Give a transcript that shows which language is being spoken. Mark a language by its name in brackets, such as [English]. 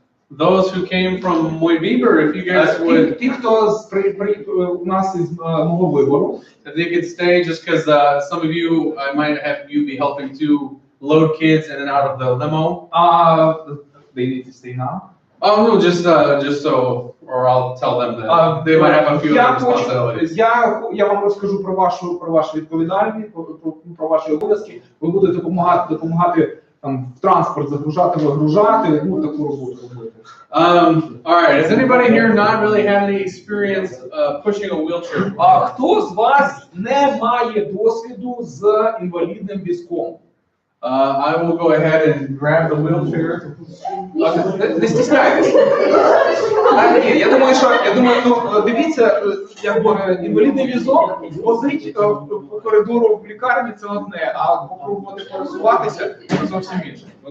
[English] Those who came from Muy Bieber, if you guys would, [Ukrainian] ті, хто у нас із мого вибору, [English] if they could stay, just because some of you, I might have you be helping to load kids in and out of the limo. They need to stay now. Oh no, just so, or I'll tell them that they might have a few other responsibilities. [Ukrainian] Я вам розкажу про вашу відповідальність, про ваші обов'язки. Ви будете допомагати там в транспорт загружати, вигружати, таку роботу робити. [English] All right, has anybody here not really had any experience pushing a wheelchair? [Ukrainian] Хто з вас не має досвіду з інвалідним візком? [English] I will go ahead and grab the wheelchair. [Ukrainian] Не стісняйтесь. Ні, я думаю, дивіться, якби інвалідний візок возить по коридору в лікарні це одне, а попробувати пересуватися це зовсім інше.